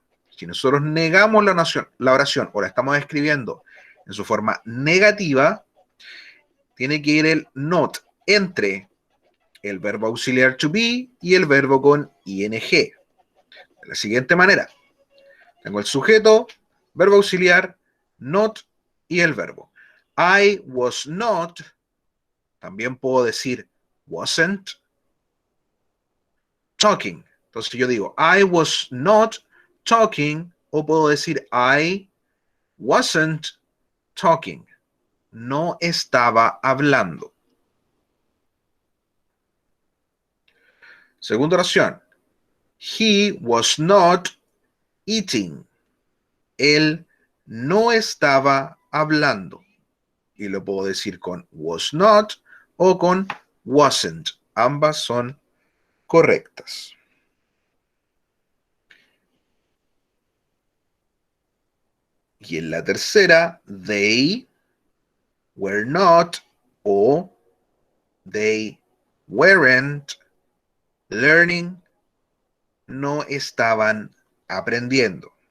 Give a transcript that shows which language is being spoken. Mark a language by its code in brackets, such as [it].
[es] Si nosotros negamos la oración o la estamos escribiendo en su forma negativa, tiene que ir el not entre el verbo auxiliar to be y el verbo con ing. De la siguiente manera, tengo el sujeto, verbo auxiliar, not y el verbo. [en] I was not, [es] también puedo decir [en] wasn't talking. [es] Entonces yo digo [en] I was not talking [es] o puedo decir [en] I wasn't talking. [es] No estaba hablando. Segunda oración. [en] He was not eating. [es] Él no estaba hablando. Y lo puedo decir con was not o con wasn't. Ambas son correctas. Y en la tercera, [en] they were not [es] o [en] they weren't learning, [es] no estaban aprendiendo.